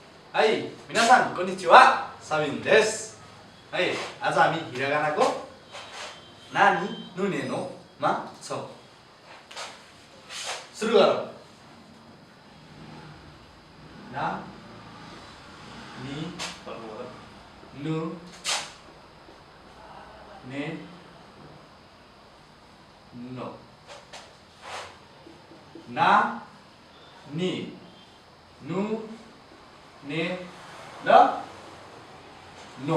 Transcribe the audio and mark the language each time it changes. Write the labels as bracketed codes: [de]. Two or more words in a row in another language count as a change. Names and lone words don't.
[ja] はい、皆さんこんにちは、サビンです。 [ne] はい、आज हामी हिरागानाको नानी नुने नो मा छौं। सुरु गरौँ। ना नि नु ने नो ना नि नु ने ल नो।